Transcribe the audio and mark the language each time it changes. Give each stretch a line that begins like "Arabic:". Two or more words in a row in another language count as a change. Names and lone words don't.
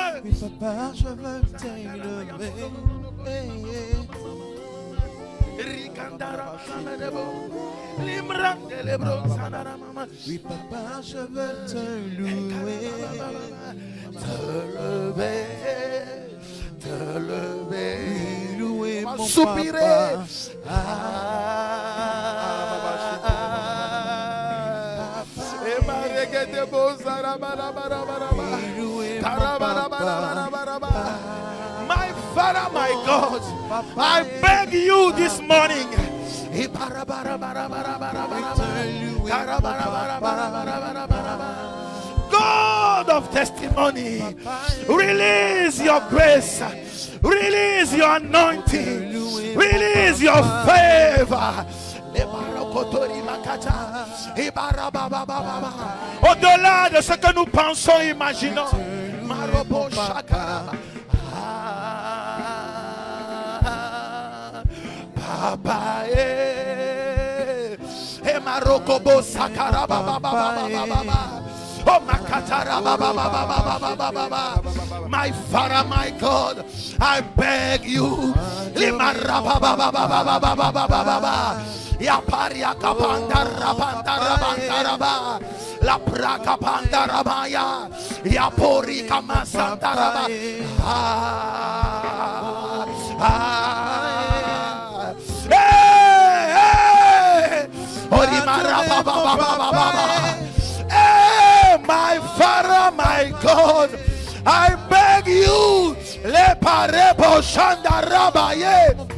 French: Oui, papa, je veux t'élever. Oui, papa, je veux te louer. Te lever, Louer mon soupirer.
English: My Father, my God, I beg you this morning. God of testimony, release your grace, release your anointing, release your favor.
French: Au-delà de ce que nous pensons, imaginons.
English: Papa, Marokobo Sakara Oh, my Father, my God, I beg you. Ya paria kapanda rabanda rabanda raba. La praka panda rabaya. Ya pori kamasanda raba. My Father, my God, I beg you, le parebo shanda rabaye,